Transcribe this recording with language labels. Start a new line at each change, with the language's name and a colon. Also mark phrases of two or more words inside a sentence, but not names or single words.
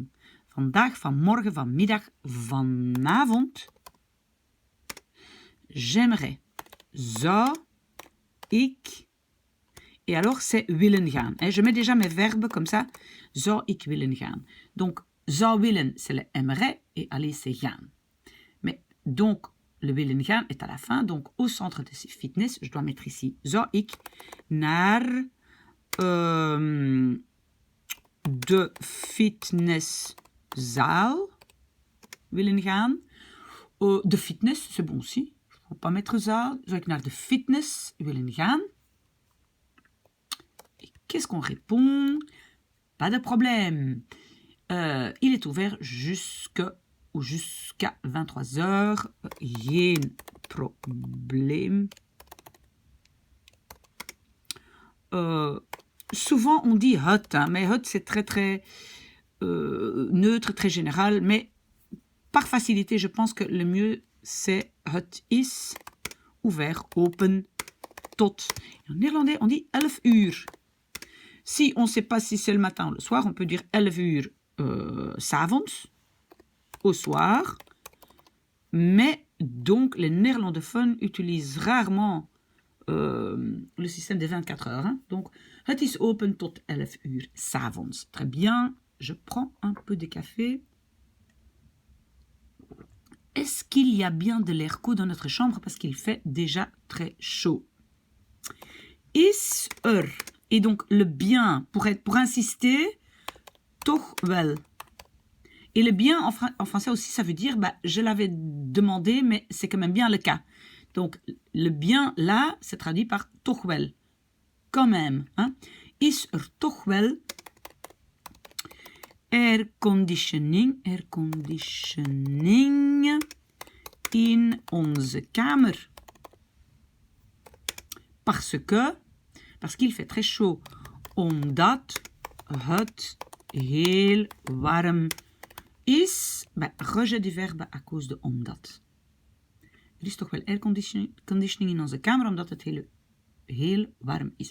Dutch: Vandaag, vanmorgen, vanmiddag, vanavond.
French: J'aimerais.
Dutch: Zou ik.
French: Et alors, c'est
Dutch: willen gaan.
French: Je mets déjà mes verbes comme ça.
Dutch: Zou ik willen gaan. Donc, zou willen,
French: c'est le aimerait. Et aller, c'est gaan. Mais donc, le
Dutch: willen gaan
French: est à la fin. Donc, au centre de fitness, je dois mettre ici.
Dutch: Zou ik naar de fitnesszaal willen gaan. De fitness,
French: c'est bon aussi. Il ne faut pas mettre zaal.
Dutch: Zou ik naar de fitness willen gaan?
French: Et qu'est-ce qu'on répond? Pas de problème. Il est ouvert jusqu'à 23 heures.
Dutch: Geen probleem.
French: Souvent on dit het, hein, mais het c'est très très neutre, très général, mais par facilité, je pense que le mieux c'est
Dutch: het is
French: ouvert,
Dutch: open, tot.
French: En néerlandais, on dit 11 uur. Si on ne sait pas si c'est le matin ou le soir, on peut dire
Dutch: 11 uur 's'avonds,
French: au soir. Mais donc, les néerlandophones utilisent rarement le système des 24 heures. Hein. Donc,
Dutch: het is open tot 11 uur 's'avonds.
French: Très bien, je prends un peu de café. Est-ce qu'il y a bien de l'air chaud dans notre chambre parce qu'il fait déjà très chaud? Is Et donc, le bien, pour insister,
Dutch: toch wel.
French: Et le bien, en français aussi, ça veut dire, je l'avais demandé, mais c'est quand même bien le cas. Donc, le bien, là, c'est traduit par
Dutch: toch wel.
French: Quand même. Hein?
Dutch: Is toch wel airconditioning in onze kamer.
French: Parce qu'il fait très chaud.
Dutch: Omdat het heel warm is.
French: Rejet du verbe à cause de omdat.
Dutch: Er is toch wel airconditioning in onze kamer, omdat het heel warm is.